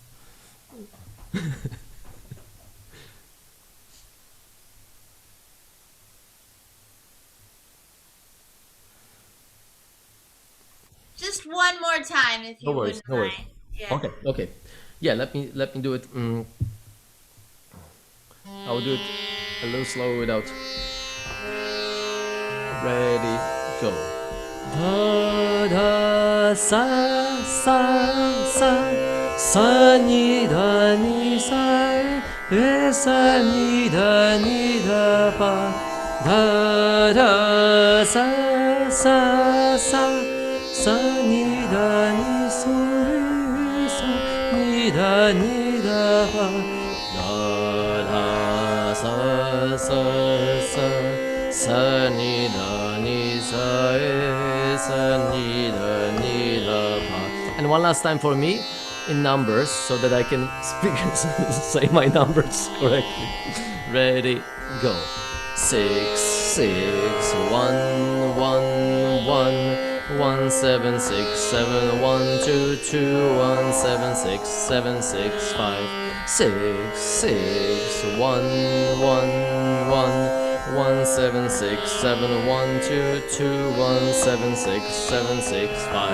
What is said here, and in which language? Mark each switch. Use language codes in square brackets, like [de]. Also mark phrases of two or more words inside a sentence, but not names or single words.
[en] Just one more time, if you No worries. wouldn't No worries. mind. Yeah. Okay. Yeah, let me do it. I'll do it a little slower without. Ready, go. Da da sa sa sa sa ni sa ni da pa. Da da sa sa sa sa ni da pa. Da da sa sa sa sa ni da pa. And one last time for me in numbers, so that I can speak say my numbers correctly. Ready, go. 6 6 1 1 1 1 7 6 7 1 2 2 1 7 6 7 6 5 6 6 1 1 1 1 7 6 7 1 2 2 1 7 6 7 6 5.